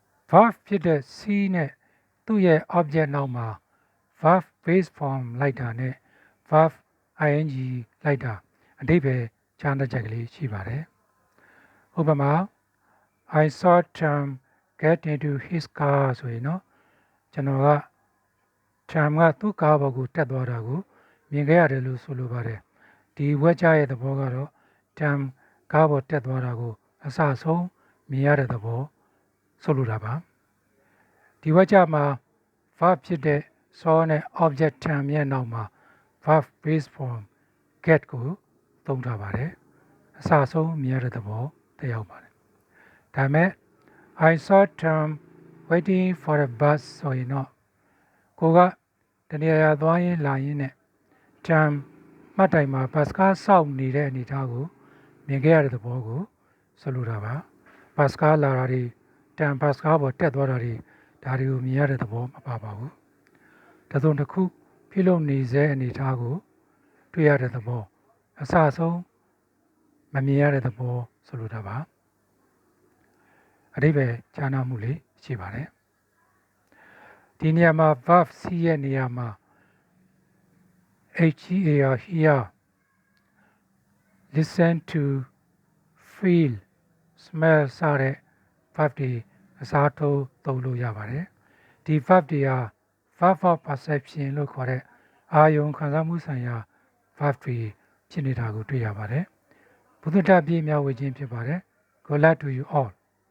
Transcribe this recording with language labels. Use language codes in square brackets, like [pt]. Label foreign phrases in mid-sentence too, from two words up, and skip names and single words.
[my] verb ဖြစ်တဲ့ see နဲ့သူ့ရဲ့ object နောက်မှာ [en] verb base form [my] လိုက်တာနဲ့ [en] verb ing [my] လိုက်တာအဓိပ္ပာယ်ခြားနားချက်ကလေးရှိပါတယ်။ဥပမာ [en] I saw Tom get into his car [my] ဆိုရင်နော်ကျွန်တော်က Tom ကသူ့ကားပေါ်ကိုတက်သွားတာကိုမြင်ခဲ့ရတယ်လို့ဆိုလိုပါတယ်။ဒီဝက်ကြရဲ့သဘောကတော့ Tom ကားပေါ်တက်သွားတာကိုအစဆုံးမြင်ရတဲ့သဘောဆိုလိုတာပါ။ဒီဝက်ကြမှာ verb ဖြစ်တဲ့ saw နဲ့ object Tom ရဲ့နောက်မှာ [en] verb base form get [my] ကိုသုံးထားပါတယ်။အစဆုံးမြင်ရတဲ့သဘောသက်ရောက်ပါတယ်။ ဒါမဲ့ [en] I saw Tom waiting for a bus [my] ဆိုရင်တော့ကိုကတနေရာသွားရင်းလာရင်းနဲ့ Tom မှတ်တိုင်မှာဘတ် စကားစောင့်နေတဲ့အနေအထားကိုမြင်ခဲ့ရတဲ့သဘောကိုဆိုလိုတာပါဘတ်စကားလာတာတွေ Tom ဘတ်စကားပေါ်တက်သွားတာတွေဒါတွေကိုမြင်ရတဲ့သဘောမပါပါဘူးတစုံတစ်ခုပြုလုပ်နေစေအနေအထားကိုတွေ့ရတဲ့သဘောအစဆုံးမမြင်ရတဲ့သဘောဆိုလိုတာပါအဓိပ္ပာယ်ခြားနားမှုလေးရှိပါတယ်ဒီနေရာမှာ verb C ရဲ့နေရာမှာ [en] HEAR hear listen to feel smell [my] စတဲ့ verb တွေအစားထိုးသုံးလို့ရပါတယ်ဒီ verb တွေဟာ [en] verb of perception [my] လို့ခေါ်တဲ့အာယုံခံစားမှုဆိုင်ရာ verb တွေဖြစ်နေတာကိုတွေ့ရပါတယ်ဘုဒ္ဓတပြည့်မြတ်ဝေခြင်းဖြစ်ပါတယ် [en] Good luck to you all